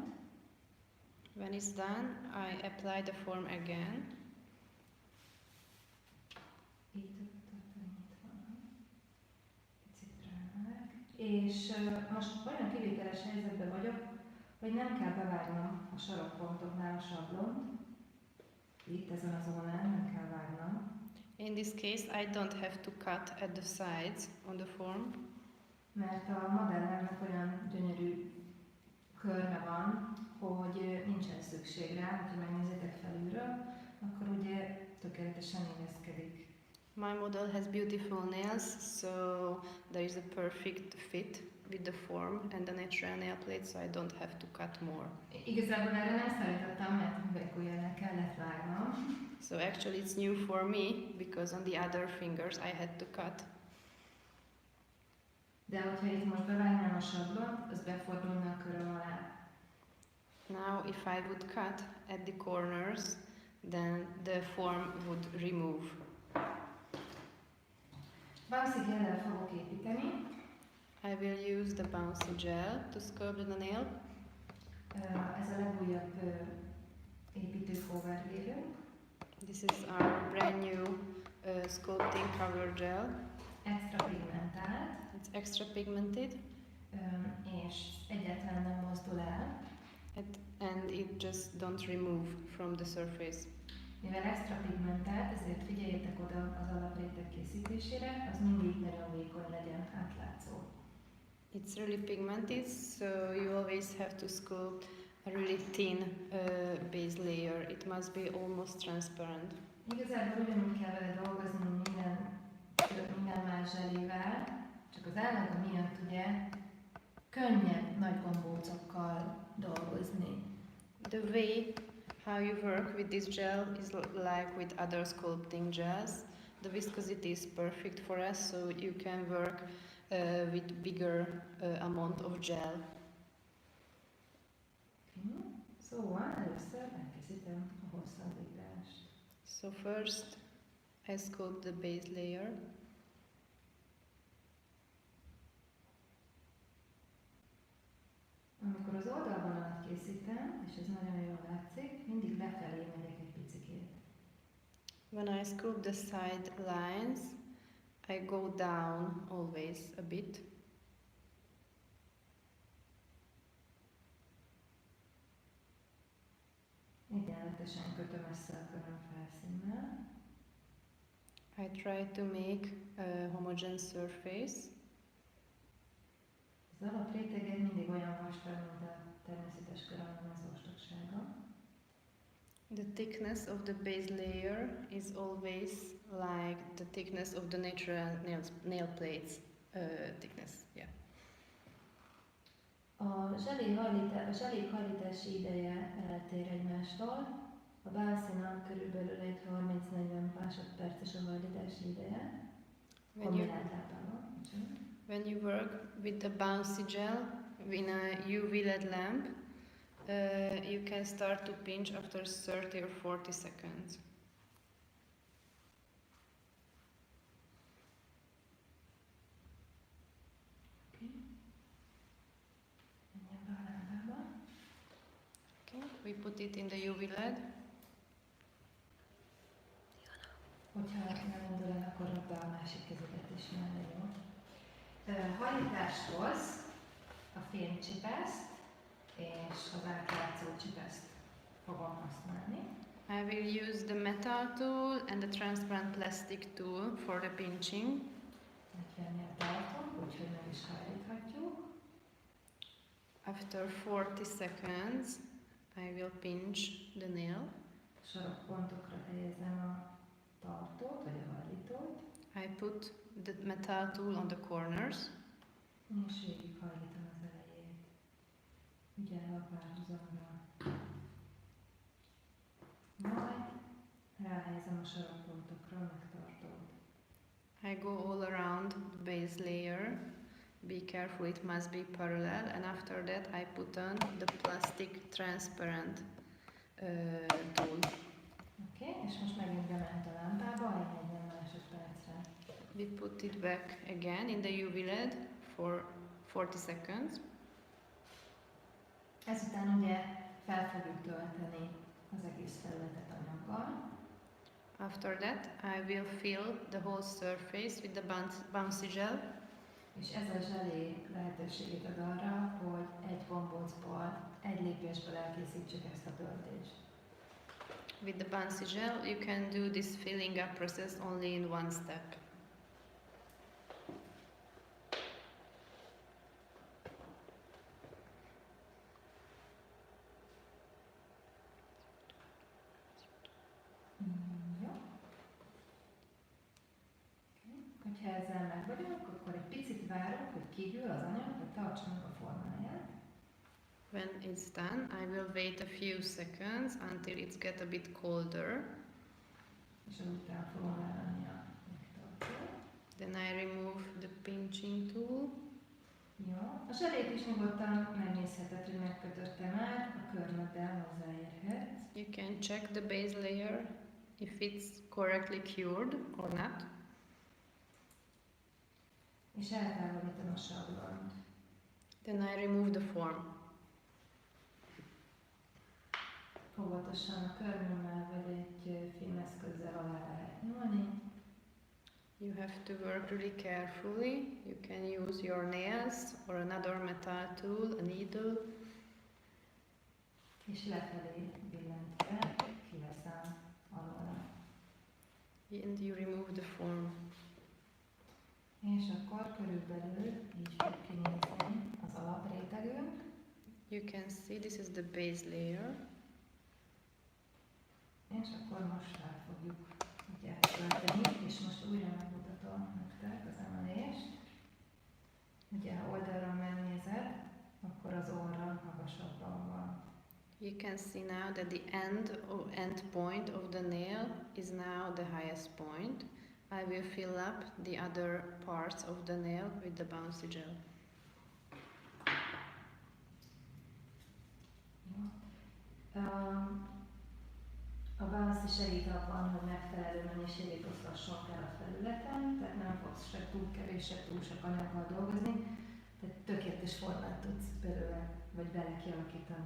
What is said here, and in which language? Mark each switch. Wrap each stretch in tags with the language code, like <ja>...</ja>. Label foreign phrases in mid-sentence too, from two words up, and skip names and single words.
<en>When it's done, I apply the form again.</en> <hu>Így tartom nyitva. Picit rámeg. És most olyan kivételes helyzetben vagyok, hogy nem kell bevágnom a sarokpontoknál a sablont. Itt ezen a zónán nem kell vágnom.</hu> <en>In this case, I don't have to cut at the sides on the form.</en> <hu>Mert a modellemnek olyan gyönyörű körme van, hogy nincsen szükség rá, hogyha megnézitek felülről, akkor ugye tökéletesen illeszkedik.</hu> <en>My model has beautiful nails, so there is a perfect fit with the form and the natural nail plate, so I don't have to cut more.</en> <hu>Igazából erre nem számítottam, mert hüvelykujjjal kellett vágnom.</hu> <en>So actually it's new for me, because on the other fingers I had to cut.</en> <hu>De hogyha itt most bevágnám a sablont, az befordulna a köröm alá.</hu> <en>Now if I would cut at the corners, then the form would remove.</en> <hu>Bouncy gellel fogok építeni.</hu> <en>I will use the Bouncy Gel to sculpt the nail.</en> <hu>Ez a legújabb építő covergélünk.</hu> <en>This is our brand new Sculpting Cover Gel.</en> <hu>Extra pigmentált.</hu> <en>It's extra pigmented.</en> <hu>És egyáltalán nem mozdul el.</hu> <en>And it just don't remove from the surface.</en> <hu>Mivel extra pigmentált, ezért figyeljetek oda az alapréteg készítésére, az mindig nagyon vékony legyen, átlátszó.</hu> <en>It's really pigmented, so you always have to sculpt a really thin base layer. It must be almost transparent.</en> <hu>Igazából ugyanúgy kell vele dolgozni, mint minden más zselével, csak az állaga miatt ugye könnyebb nagy gombócokkal dolgozni.</hu> <en>The way how you work with this gel is like with other sculpting gels. The viscosity is perfect for us, so you can work with bigger amount of gel.</en> <hu>Szóval először elkészítem a hosszabbítást.</hu> <en>So first I sculpt the base layer.</en> <hu>Amikor az oldalvonalat készítem, és ez nagyon jól látszik, mindig lefelé megyek egy picikét.</hu> <en>When I sculpt the side lines, I go down always a bit.</en> <hu>Egyenletesen kötöm össze a köröm felszínnel.</hu> <en>I try to make a homogeneous surface.</en> <hu>Az alapréteged mindig olyan vastag, mint a természetes körömlemez vastagsága.</hu> <en>The thickness of the base layer is always like the thickness of the natural nail plates thickness. Yeah.</en> <hu>A zselék hajlítási ideje eltér egymástól. A Bouncy-nak körülbelül egy 30-40 másodperces a hajlítási ideje. Kombinált lámpával.</hu> <en>When you work with the Bouncy gel in a UV LED lamp, you can start to pinch after 30 or 40 seconds. Okay, we put it in the UV LED.</en> <hu>Hogyha nem indul el, akkor rakd be a másik kezedet is mellé, jó? Hajlításhoz a fémcsipeszt és az átlátszó csipeszt fogom használni.</hu> <en>I will use the metal tool and the transparent plastic tool for the pinching.</en> <hu>40-nél tartunk, úgyhogy meg is hajlíthatjuk.</hu> <en>After 40 seconds, I will pinch the nail.</en> <hu>Sarokpontokra helyezem a tartót, vagy a hajlítót.</hu> <en>I put the metal tool on the corners.</en> <hu>És végighajlítom az elejét. Ügyelve a párhuzamra. Majd ráhelyezem a sarokpontokra a megtartót.</hu> <en>I go all around the base layer. Be careful, it must be parallel. And after that, I put on the plastic transparent tool.</en> <hu>Oké, és most megint bement a lámpába, egy 40 másodpercre.</hu> <en>We put it back again in the UV LED for 40 seconds.</en> <hu>Ezután ugye fel fogjuk tölteni az egész felületet anyaggal.</hu> <en>After that, I will fill the whole surface with the Bouncy gel.</en> <hu>És ez a zselé lehetőséget ad arra, hogy egy gombócból, egy lépésből elkészítsük ezt a töltést.</hu> <en>With the Bouncy gel, you can do this filling up process only in one step.</en> <hu>Jó. Hogyha ezzel meg vagyunk, akkor egy picit várunk, hogy kihűl az anyag, hogy tartsa meg a formáját.</hu> <en>When it's done, I will wait a few seconds until it's get a bit colder.</en> <hu>És azután fogom levenni a megtartót.</hu> <en>Then I remove the pinching tool.</en> <hu>Jó. A zselét is nyugodtan megnézheted, hogy megkötötte már, a körmöddel hozzáérhetsz.</hu> <en>You can check the base layer if it's correctly cured or not.</en> <hu>És eltávolítom a sablont.</hu> <en>Then I remove the form.</en> <hu>Óvatosan a körmömmel vagy egy filmeszközzel alá lehet nyúlni.</hu> <en>You have to work really carefully. You can use your nails or another metal tool, a needle.</en> <hu>És lefelé billentve kiveszem alóla.</hu> <en>And you remove the form.</en> <hu>És akkor körülbelül így fog kinézni az alaprétegünk.</hu> <en>You can see this is the base layer.</en> <hu>És akkor most rá fogjuk ugye tölteni, és most újra megmutatom nektek az emelést. Ugye ha oldalról megnézed, akkor az orra magasabban van.</hu> <en>You can see now that the end point of the nail is now the highest point. I will fill up the other parts of the nail with the Bouncy gel.</en> <hu>A Bouncy segít abban, hogy megfelelő mennyiségét osztasson el a felületen, tehát nem fogsz se túl kevés, se túl sok anyaggal dolgozni, tehát tökéletes formát tudsz belőle, vagy bele kialakítani.</hu>